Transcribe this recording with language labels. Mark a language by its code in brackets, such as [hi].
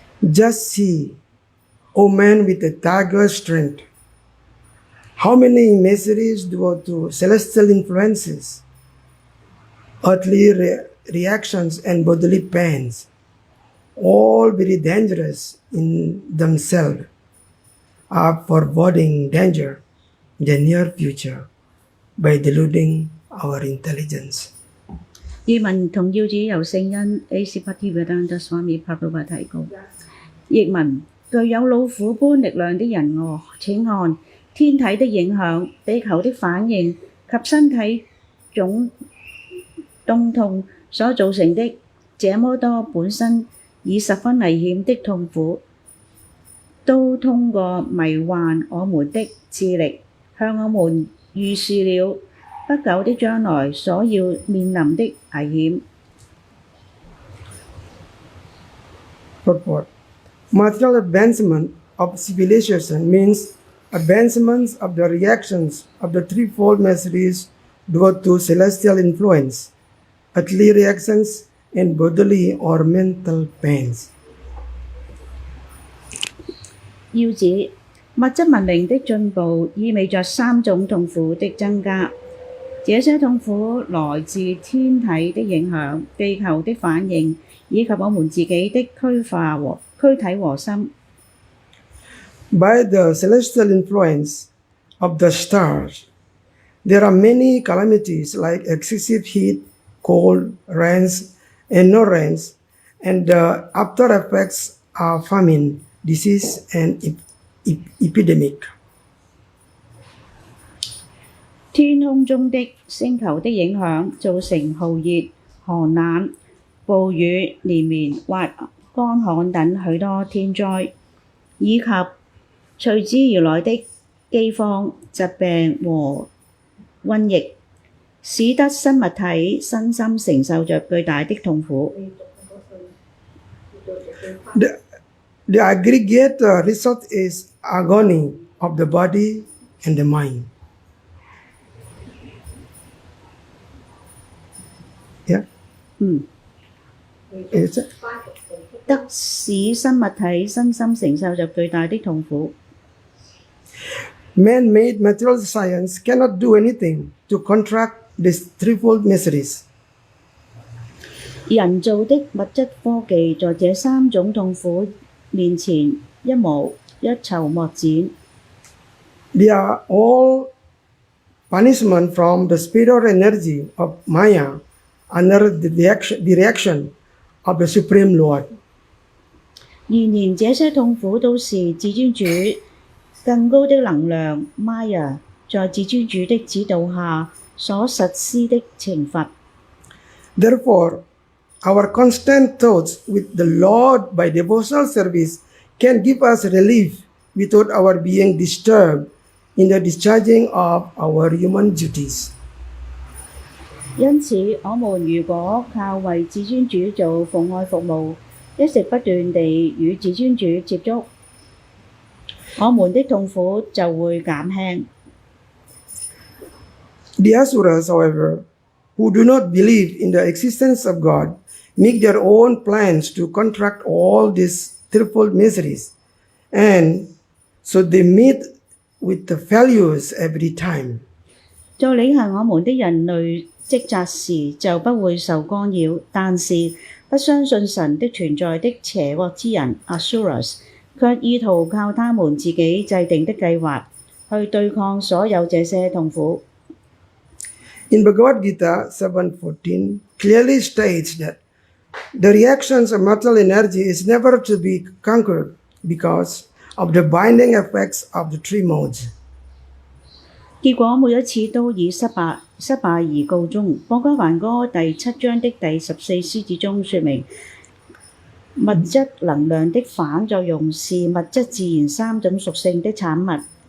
[en] Just see, O man with a tiger strength, how many miseries due to celestial influences, earthly reactions and bodily pains, all very dangerous in themselves, are foreboding danger in the near future. by deluding our intelligence. [zh] 義文同耀子由聖恩 A.C. Bhaktivedanta Swami Prabhupada 提供。譯文具有老虎般力量的人哦，請看天體的影響、地球的反應及身體種凍痛所造成的這麼多本身已十分危險的痛苦，都通過迷幻我們的智力，向我們預示了不久的將來所要面臨的危險。 [en] Purport. Material advancement of civilization means advancements of the reactions of the threefold miseries due to celestial influence, earthly reactions, and bodily or mental pains. [zh] 要指物質文明的進步意味着三種痛苦的增加，這些痛苦來自天體的影響、地球的反應，以及我們自己的軀體和心。 [en] By the celestial influence of the stars, there are many calamities like excessive heat, cold, rains, and no rains, and the after effects are famine, disease, and epidemic. [zh] 天空中的星球的影響造成酷熱、寒冷、暴雨、連綿或乾旱等許多天災，以及隨之而來的饑荒、疾病和瘟疫，使得生物體身心承受着巨大的痛苦。 [en] The aggregate result is agony of the body and the mind. Yeah? Is it? [zh] 得使生物體身心承受着巨大的痛苦。 [en] Man-made material science cannot do anything to contract these threefold miseries. [zh] 人造的物質科技在這三種痛苦面前一籌莫展。 [en] They are all punishment from the spiritual energy of Maya under the reaction of the Supreme Lord. [zh] 然而這些痛苦都是至尊主更高的能量 Maya 在至尊主的指導下所實施的懲罰。 [en] Therefore, our constant thoughts with the Lord by devotional service can give us relief without our being disturbed in the discharging of our human duties. [zh] 因此，我們如果靠為至尊主做奉愛服務，一直不斷地與至尊主接觸，我們的痛苦就會減輕。 [en] The Asuras, however, who do not believe in the existence of God, make their own plans to contract all these threefold miseries, and so they meet with the failures every time. [zh] 在履行我們的人類職責時就不會受干擾，但是不相信神的存在的邪惡之人 Asuras 卻意圖靠他們自己制定的計劃去對抗所有這些痛苦。 [en] In Bhagavad Gita 7:14 clearly states that the reactions of material energy is never to be conquered because of the binding effects of the three modes. [zh] 結果每一次都以失敗而告終。 《波迦梵歌》第7章的第14師子中說明，物質能量的反作用是物質自然三種屬性的產物。